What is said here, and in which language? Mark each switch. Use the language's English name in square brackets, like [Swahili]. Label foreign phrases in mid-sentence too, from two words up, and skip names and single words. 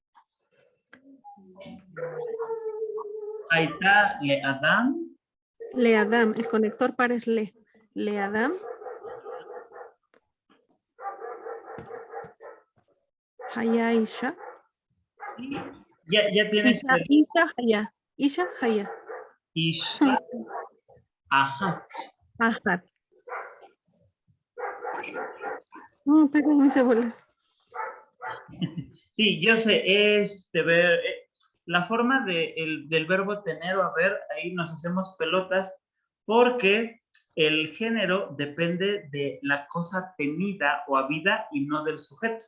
[Spanish] Ahí está, [Hebrew] לאדם. לאדם. [Spanish] El conector para es le. [Hebrew] לאדם. היה אישה. [Spanish] Ya tienes. [Hebrew] אישה היה. אישה היה. Isha. [Spanish] Ajá. Ahad. Perdón, mis abuelas. Sí, yo sé, la forma del verbo tener o haber, ahí nos hacemos pelotas porque el género depende de la cosa tenida o habida y no del sujeto.